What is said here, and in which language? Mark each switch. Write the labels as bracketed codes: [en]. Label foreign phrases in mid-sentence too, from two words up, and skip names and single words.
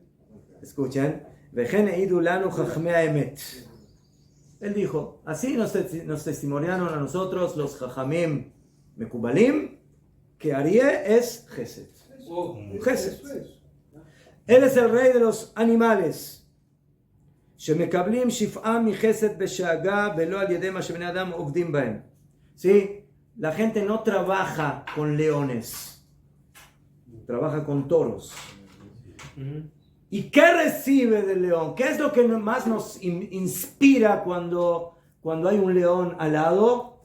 [es] Escuchen. Él dijo, así nos testimoniaron a nosotros los [he] חכמים מקובלים, [es] que Arié es Gesed. Gesed. Él es el rey de los animales. [he] שמקבלים שפעה מחסד בשאגה ולא על ידי מה שבני אדם עובדים בהם. [es] ¿Sí? La gente no trabaja con leones, trabaja con toros. ¿Y qué recibe del león? ¿Qué es lo que más nos inspira cuando hay un león al lado?